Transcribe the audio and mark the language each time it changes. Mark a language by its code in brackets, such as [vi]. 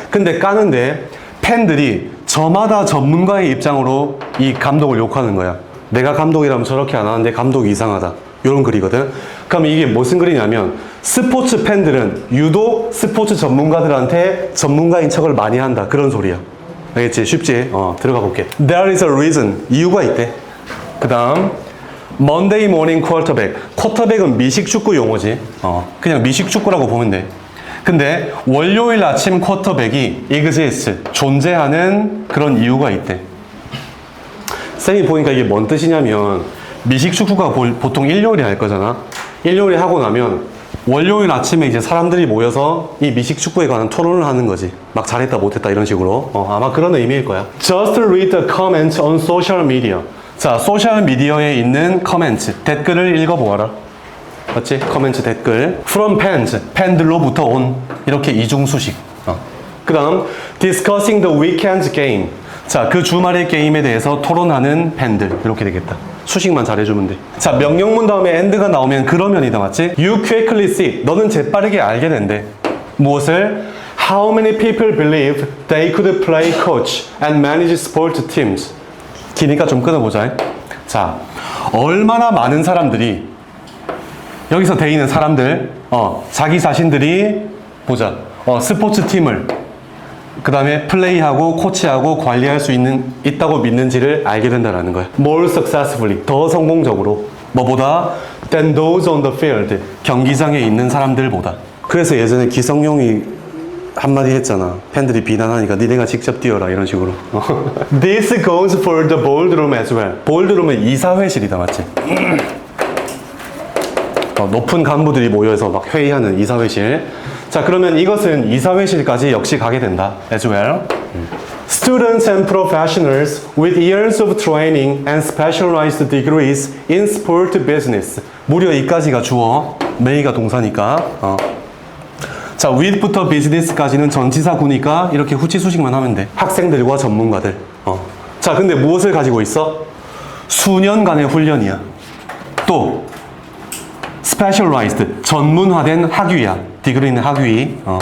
[ko] 근데 까는데 팬들이 저마다 전문가의 입장으로 이 감독을 욕하는 거야. 내가 감독이라면 저렇게 안 하는데 감독이 이상하다. 이런 글이거든. 그럼 이게 무슨 글이냐면 스포츠 팬들은 유독 스포츠 전문가들한테 전문가인 척을 많이 한다. 그런 소리야. 알겠지? 쉽지? 들어가 볼게. [en] There is a reason. [ko] 이유가 있대. 그 다음 [en] Monday morning quarterback. [ko] 쿼터백은 미식축구 용어지. 그냥 미식축구라고 보면 돼. 근데 월요일 아침 쿼터백이 exists. 존재하는 그런 이유가 있대. 쌤이 보니까 이게 뭔 뜻이냐면 미식축구가 보통 일요일에 할 거잖아. 일요일에 하고 나면 월요일 아침에 이제 사람들이 모여서 이 미식축구에 관한 토론을 하는 거지. 막 잘했다 못했다 이런 식으로. 아마 그런 의미일 거야. [en] Just read the comments on social media. [ko] 자, 소셜 미디어에 있는 커멘트, 댓글을 읽어보아라. 맞지? 커멘트 댓글. [en] From fans, [ko] 팬들로부터 온 이렇게 이중수식. [en] 그 다음 discussing the weekend's game. [ko] 자, 그 주말의 게임에 대해서 토론하는 팬들. 이렇게 되겠다. 수식만 잘해주면 돼. 자, 명령문 다음에 and가 나오면 그러면이다. 맞지? [en] You quickly see. [ko] 너는 재빠르게 알게 된대. 무엇을? [en] How many people believe they could play coach and manage sport teams? [ko] 기니까 좀 끊어보자. 자, 얼마나 많은 사람들이 여기서 돼 있는 사람들, 자기 자신들이 보자. 스포츠 팀을 그 다음에 플레이하고 코치하고 관리할 수 있다고 믿는지를 알게 된다는 거야. [en] More successfully, [ko] 더 성공적으로. 뭐보다? [en] Than those on the field, [ko] 경기장에 있는 사람들보다. 그래서 예전에 기성용이 한마디 했잖아. 팬들이 비난하니까 니네가 직접 뛰어라 이런 식으로. [en] This goes for the boardroom as well. [ko] 보ardroom은 이사회실이다. 맞지? 높은 간부들이 모여서 막 회의하는 이사회실. 자, 그러면 이것은 이사회실까지 역시 가게 된다. [en] As well. Students and professionals with years of training and specialized degrees in sport business. [ko] 무려 이까지가 주어, may가 동사니까. 자, with부터 business까지는 전치사구니까 이렇게 후치수식만 하면 돼. 학생들과 전문가들. 자, 근데 무엇을 가지고 있어? 수년간의 훈련이야. 또 specialized, 전문화된 학위야. 디그리는 학위.